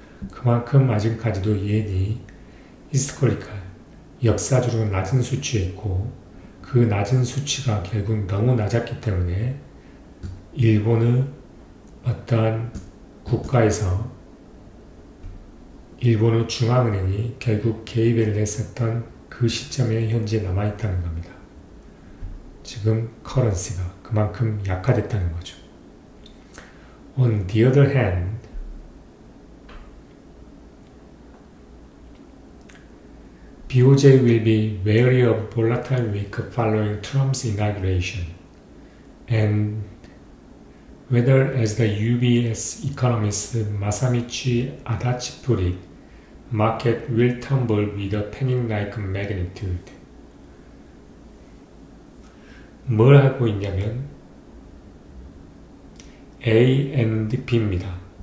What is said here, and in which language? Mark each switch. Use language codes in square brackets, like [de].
[ko] 그만큼 아직까지도 옌이 히스토리컬, 역사적으로 낮은 수치에 있고, 그 낮은 수치가 결국 너무 낮았기 때문에 일본의 어떠한 국가에서 일본의 중앙은행이 결국 개입을 했었던 그 시점에 현재 남아있다는 겁니다. 지금 커런시가 그만큼 약화됐다는 거죠. [en] On the other hand, BOJ will be wary of volatile week following Trump's inauguration, and whether, as the UBS economist Masamichi Adachi put it, market will tumble with a panic-like magnitude. [ko] 뭘 하고 있냐면 A and B입니다.